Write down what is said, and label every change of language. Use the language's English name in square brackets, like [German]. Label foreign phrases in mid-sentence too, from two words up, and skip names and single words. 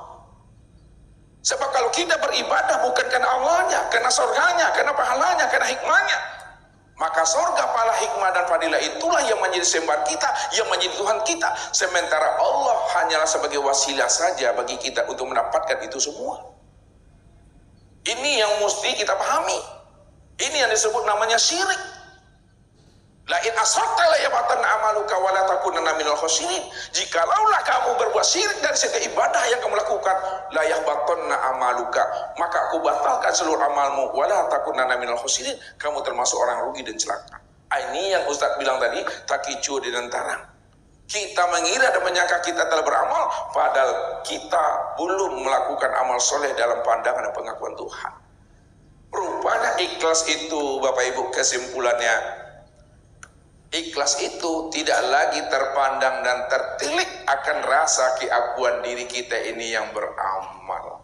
[Indonesian] Sebab kalau kita beribadah bukan karena Allahnya, karena surganya, karena pahalanya, karena hikmahnya, maka surga, pahala, hikmah, dan fadilah itulah yang menjadi sembahan kita, yang menjadi Tuhan kita. Sementara Allah hanyalah sebagai wasilah saja bagi kita untuk mendapatkan itu semua. Ini yang mesti kita pahami. Ini yang disebut namanya syirik. [Arabic] لئن أشركت ليحبطن عملك ولتكونن من الخاسرين. [Indonesian] Jikalaulah kamu berbuat syirik dari setiap ibadah yang kamu lakukan, [Arabic] ليحبطن عملك, [Indonesian] maka aku batalkan seluruh amalmu, [Arabic] ولتكونن من الخاسرين, [Indonesian] kamu termasuk orang rugi dan celaka. Ini yang Ustaz bilang tadi, takicu di antara. Kita mengira dan menyangka kita telah beramal, padahal kita belum melakukan amal soleh dalam pandangan dan pengakuan Tuhan. Rupanya ikhlas itu, Bapak Ibu, kesimpulannya, ikhlas itu tidak lagi terpandang dan tertilik akan rasa keakuan diri kita ini yang beramal.